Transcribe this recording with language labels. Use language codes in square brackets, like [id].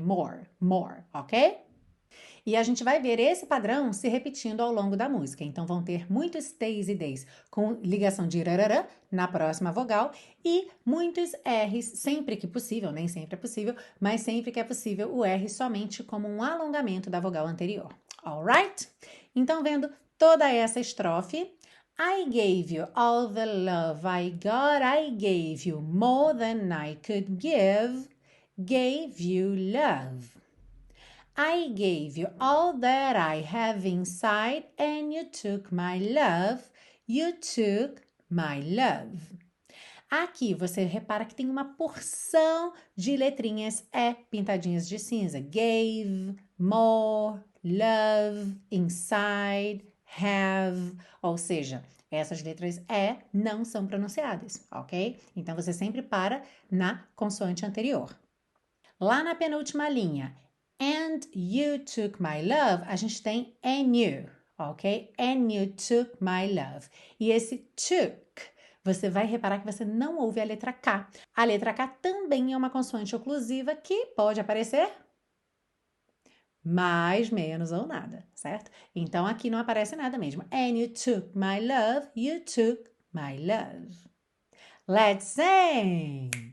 [pt] More, ok? E a gente vai ver esse padrão se repetindo ao longo da música. Então, vão ter muitos stays e days com ligação de rarará na próxima vogal e muitos R's, sempre que possível, nem sempre é possível, mas sempre que é possível, o R somente como um alongamento da vogal anterior. [en] Alright? [pt] Então, vendo toda essa estrofe, [en] I gave you all the love I got, I gave you more than I could give, gave you love. I gave you all that I have inside and you took my love, you took my love. [pt] Aqui você repara que tem uma porção de letrinhas E pintadinhas de cinza. Gave, more, love, inside, have, ou seja, essas letras E não são pronunciadas, ok? Então você sempre para na consoante anterior. Lá na penúltima linha, [en] and you took my love, [pt] a gente tem and you, ok? [en] And you took my love. [pt] E esse took, você vai reparar que você não ouve a letra K. A letra K também é uma consoante oclusiva que pode aparecer mais, menos ou nada, certo? Então, aqui não aparece nada mesmo. [en] And you took my love, you took my love. Let's sing!